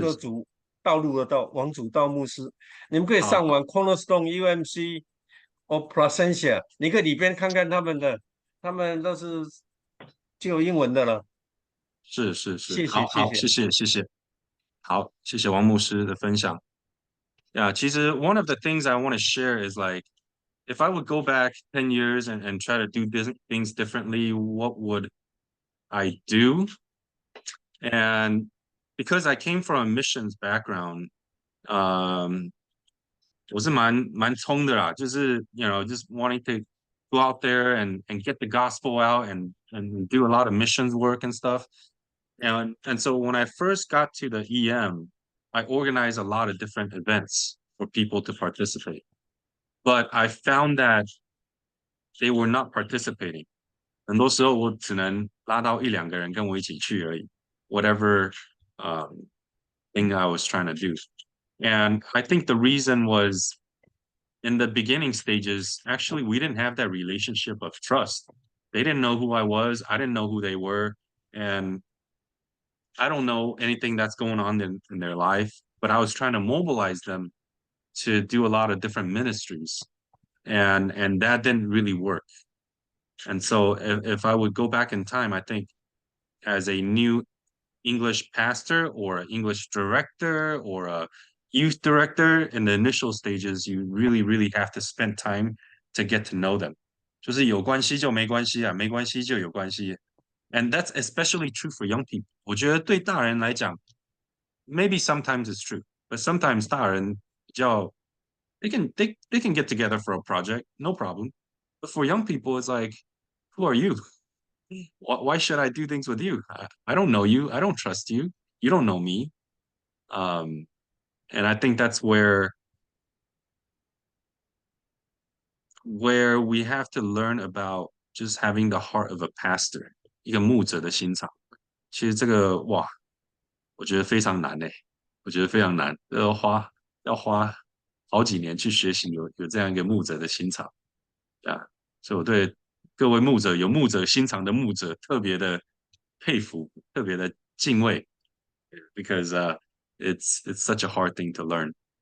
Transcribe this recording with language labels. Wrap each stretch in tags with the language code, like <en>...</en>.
<zh>的主，道路的道，王主道牧师，你们可以好好上网 Cornerstone UMC or Placentia，你可以里边看看他们的，他们都是就有英文的了。是是是，谢谢，好好，谢谢。谢谢谢谢，好，谢谢王牧师的分享。</zh> <en>Yeah，</en> <zh>其实</zh> <en>one of the things I want to share is like if I would go back 10 years and try to do things differently, what would I do? And because I came from a missions background,</en> <zh>我是蛮冲的啦，就是</zh> <en>you know just wanting to go out there and get the gospel out and do a lot of missions work and stuff. And so when I first got to the EM, I organized a lot of different events for people to participate. But I found that they were not participating. 很多时候我只能拉到一两个人跟我一起去而已， whatever thing I was trying to do. And I think the reason was in the beginning stages, actually, we didn't have that relationship of trust. They didn't know who I was. I didn't know who they were. And I don't know anything that's going on in their life, but I was trying to mobilize them to do a lot of different ministries. And that didn't really work. And so if I would go back in time, I think as a new English pastor or an English director or a youth director in the initial stages, you really, really have to spend time to get to know them.</en> <zh>就是有关系就没关系啊，没关系就有关系。</zh> <en>And that's especially true for young people.</en> <zh>我觉得对大人来讲</zh> <en>maybe sometimes it's true, but sometimes</en> <zh>大人比较</zh> <en>they can get together for a project, no problem. But for young people, it's like, who are you? Why should I do things with you? I don't know you. I don't trust you. You don't know me. Um, and I think that's where we have to learn about just having the heart of a pastor,</en> <zh>一个牧者的心肠。其实这个哇，我觉得非常难诶，我觉得非常难，要花好几年去学习有这样一个牧者的心肠啊，所以我对各位牧者有牧者心肠的牧者特别的佩服，特别的敬畏，</zh> <en>because it's such a hard thing to learn.</en>